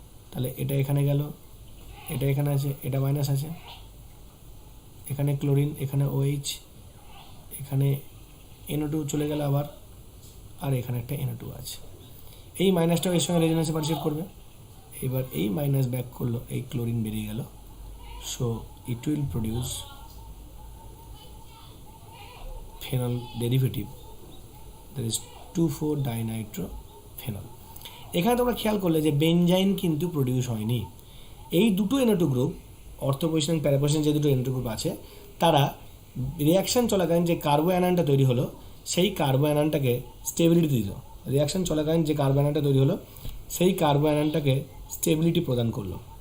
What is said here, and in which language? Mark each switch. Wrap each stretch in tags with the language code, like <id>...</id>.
<bn>তাহলে এটা এখানে গেল, এটা এখানে আছে, এটা মাইনাস আছে, এখানে ক্লোরিন, এখানে OH, এখানে NO2 চলে গেল আবার, আর এখানে একটা NO2 আছে। এই মাইনাসটাও এর সঙ্গে রেজোনেন্সে পার্টিসিপেট করবে। এবার এই মাইনাস ব্যাক করলো, এই ক্লোরিন বেরিয়ে গেল।</bn> <en>So it will produce phenol derivative, that is 2,4-dinitrophenol।</en> <bn>এখানে তোমরা খেয়াল করলে যে বেনজাইন কিন্তু প্রডিউস হয়নি। এই দুটো NO2 গ্রুপ, অর্থোপজিশন প্যারাপজিশন যে দুটো NO2 গ্রুপ আছে, তারা রিয়াকশান চলাকালীন যে কার্বো অ্যানায়নটা তৈরি হলো সেই কার্বো অ্যানায়নটাকে স্টেবিলিটি দিল। রিয়াকশান চলাকালীন যে কার্বো অ্যানায়নটা তৈরি হলো সেই কার্বো অ্যানায়নটাকে স্টেবিলিটি প্রদান করলো।</bn>